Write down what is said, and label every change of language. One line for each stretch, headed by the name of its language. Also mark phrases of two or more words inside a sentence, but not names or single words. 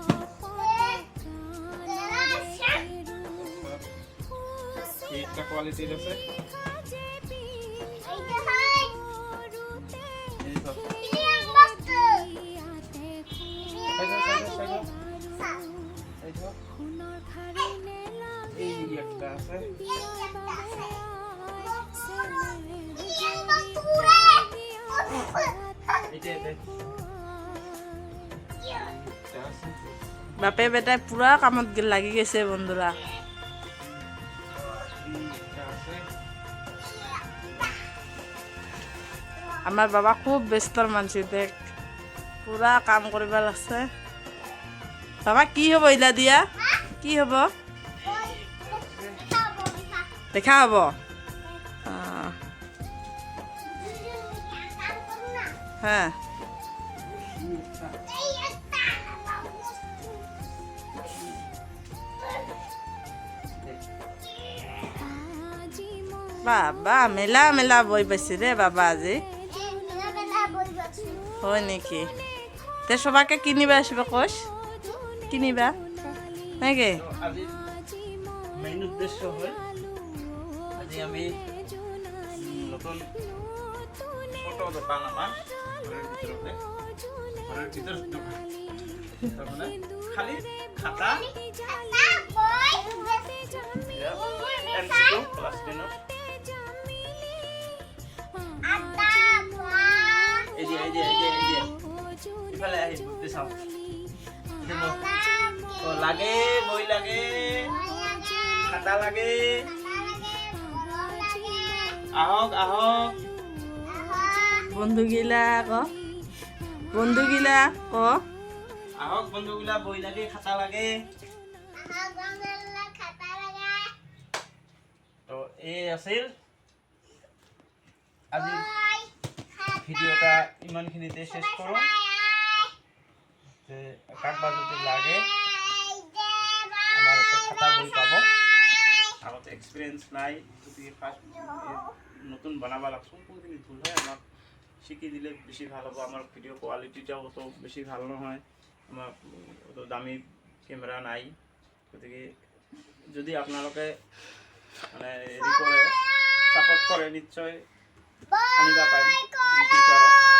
Rangpuri: এইটা কোয়ালিটির আছে এই সব এই একটা আছে বাপে বেটাই পুরা কামত লাগি গেছে বন্ধুরা আমার বাবা খুব ব্যস্তর মানসি দেখ পুরা কাম করিবা লাগছে বাবা কি হব ইলা দিয়া কি হব দেখা হব হ্যাঁ বাবা মেলা মেলা বই পাইছে রে বাবা আজি হয় নেকি তে সবাকে কিনিবা আসবে কষ কিনিবা নাকি আজি মেইন উদ্দেশ্য হয় আজি আমি নতুন ছোট দোকান আমার ঘরের ভিতরে দোকান তারপরে খালি খাতা MCQ ক্লাস 10 এই যে ইফালে আহি বুঝতে চাও তো লাগে বই লাগে খাতা লাগে আহক বন্ধুগিলা ক আহক বন্ধুগুলা বই লাগে খাতা লাগে তো এই আছিল আজি ভিডিওটা ইমানখিনিতে শেষ করো যে কাকবা যদি লাগে আমার একটা খাতা বই পাবো আগতে এক্সপিরিয়েন্স নাই যদি ফার্স্ট নতুন বানাবা লাগছো কোনদিন ভুল হয় আমাক শিখি দিলে বেশি ভালো হবে আমার
English: video quality
Rangpuri: অত বেশি ভালো নহয় আমার অত দামি ক্যামেরা নাই গতিকে যদি
Assamese: আপোনালোকে মানে হেৰি কৰে সাপোর্ট কৰে নিশ্চয় আনিবা পাৰিম